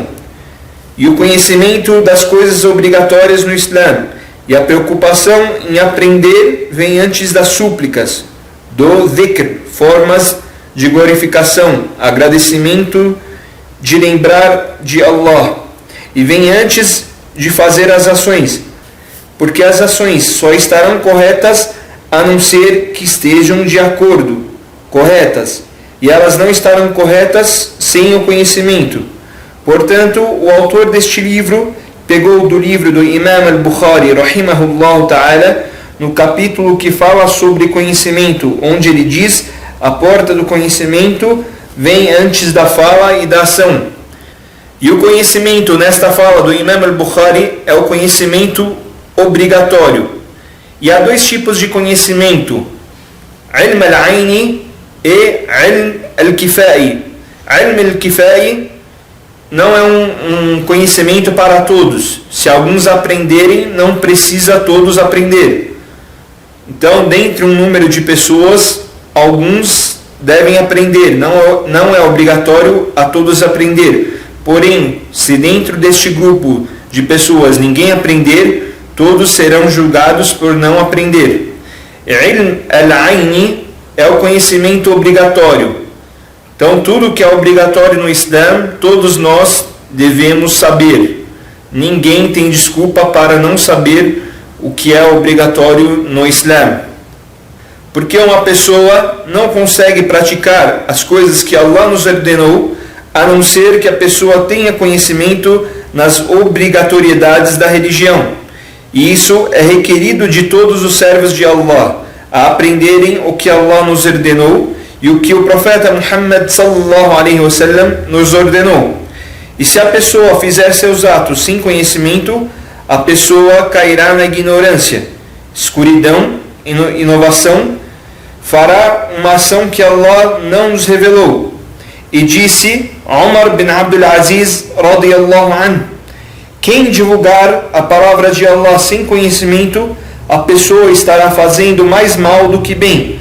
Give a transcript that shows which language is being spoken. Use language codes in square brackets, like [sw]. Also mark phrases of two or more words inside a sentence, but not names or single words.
[pt] E o conhecimento das coisas obrigatórias no Islã e a preocupação em aprender vem antes das súplicas, do dhikr, formas de glorificação, agradecimento, de lembrar de Allah, e vem antes de fazer as ações, porque as ações só estarão corretas a não ser que estejam de acordo, corretas, e elas não estarão corretas sem o conhecimento. Portanto, o autor deste livro pegou do livro do Imam al-Bukhari, [ar] رحمه الله تعالى, [pt] no capítulo que fala sobre conhecimento, onde ele diz: a porta do conhecimento vem antes da fala e da ação. E o conhecimento nesta fala do Imam al-Bukhari é o conhecimento obrigatório. E há 2 tipos de conhecimento: [ar] علم العيني e علم الكفائي. علم الكفائي [pt] não é um conhecimento para todos. Se alguns aprenderem, não precisa todos aprender. Então, dentre um número de pessoas, alguns devem aprender, não é obrigatório a todos aprender. Porém, se dentro deste grupo de pessoas ninguém aprender, todos serão julgados por não aprender. [ar] علم العيني [pt] é o conhecimento obrigatório. Então, tudo que é obrigatório no Islã, todos nós devemos saber. Ninguém tem desculpa para não saber o que é obrigatório no Islã. Porque uma pessoa não consegue praticar as coisas que Allah nos ordenou, a não ser que a pessoa tenha conhecimento nas obrigatoriedades da religião. E isso é requerido de todos os servos de Allah, a aprenderem o que Allah nos ordenou e o que o profeta Muhammad [ar] صلى الله عليه وسلم [pt] nos ordenou. E se a pessoa fizer seus atos sem conhecimento, a pessoa cairá na ignorância, escuridão, inovação, fará uma ação que Allah não nos revelou. E disse Umar bin Abdul Aziz [ar] رضي الله عنه: [pt] quem divulgar a palavra de Allah sem conhecimento, a pessoa estará fazendo mais mal do que bem.